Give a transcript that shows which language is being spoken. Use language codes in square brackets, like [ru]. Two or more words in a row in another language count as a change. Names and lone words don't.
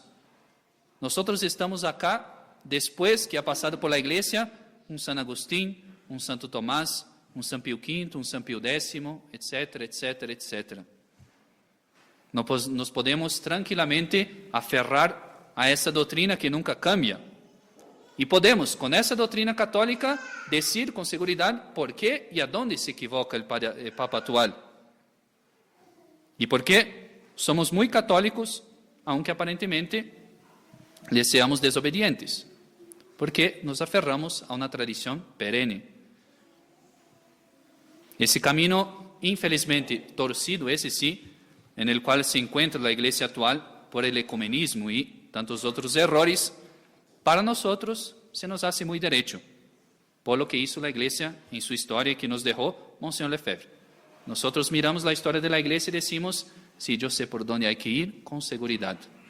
[es] Nosotros estamos acá después que ha pasado por la Iglesia un San Agustín, un Santo Tomás, un San Pío V, un San Pío X, etcétera, etcétera, etcétera. [pt] Nos podemos tranquilamente aferrar a essa doutrina que nunca cambia. E podemos, com essa doutrina católica, dizer com segurança por que e aonde se equivoca o Papa atual. E por que somos muito católicos, aunque aparentemente lhe seamos desobedientes. Porque nos aferramos a uma tradição perene. Esse caminho, infelizmente, torcido, esse sim, [es] en el cual se encuentra la iglesia actual por el ecumenismo y tantos otros errores, para nosotros se nos hace muy derecho, por lo que hizo la iglesia en su historia que nos dejó Monseñor Lefebvre. Nosotros miramos la historia de la iglesia y decimos, sí, yo sé por dónde hay que ir con seguridad.